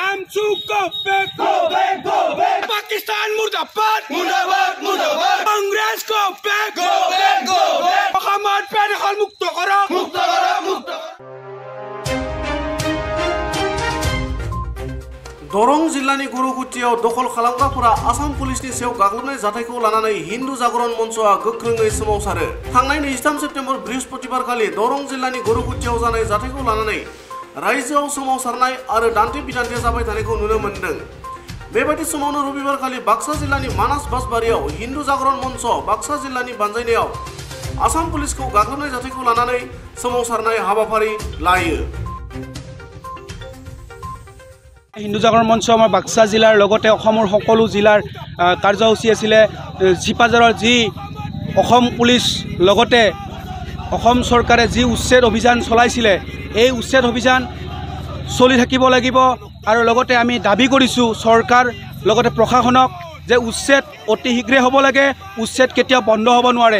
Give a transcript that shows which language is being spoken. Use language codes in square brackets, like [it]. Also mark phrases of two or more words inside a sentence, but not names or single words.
[hi] पाकिस्तान मुर्दाबाद मुर्दाबाद मुर्दाबाद कांग्रेस को बैक मोहम्मद पेदखल मुक्त करो मुक्त करो मुक्त [brx] दरं जिल्लानि गुरुगुटियाव दखल खालामग्राफोरा आसाम पुलिसनि सायाव गाग्लोबनाय जाथायखौ लानानै हिन्दु जागरण मन्चआ गोख्रोङै सोमावसारो। थांनाय 23 सेप्तेम्बर बृहस्पतिबारखालि दरं जिल्लानि गुरुगुटियाव जानाय जाथायखौ लानानै रायजोआव सोमावसारनाय आरो दान्थे बिदान्थे जाबाय थानायखौ नुनो मोन्दों। बेबायदि समावनो रबिबारखालि बाक्सा जिल्लानि मानास बासबारियाव हिन्दु जागरण मन्च बाक्सा जिल्लानि बानजायनायाव आसाम पुलिसखौ गाग्लोबनाय जाथायखौ लानानै सोमावसारनाय हाबाफारि लायो। [as] हिन्दू जागरण मঞ্চ আমাৰ বাক্সা জিলাৰ লগতে অসমৰ সকলো জিলাৰ কাৰ্যসূচী আছিলে। জিপাজাৰৰ যি অসম পুলিচ লগতে অসম চৰকাৰে যি উচ্ছেদ অভিযান চলাইছিলে এই উচ্ছেদ অভিযান চলি থাকিব লাগিব আৰু লগতে আমি দাবী কৰিছোঁ চৰকাৰ লগতে প্ৰশাসনক যে উচ্ছেদ অতি শীঘ্ৰে হ'ব লাগে, উচ্ছেদ কেতিয়াও বন্ধ হ'ব নোৱাৰে।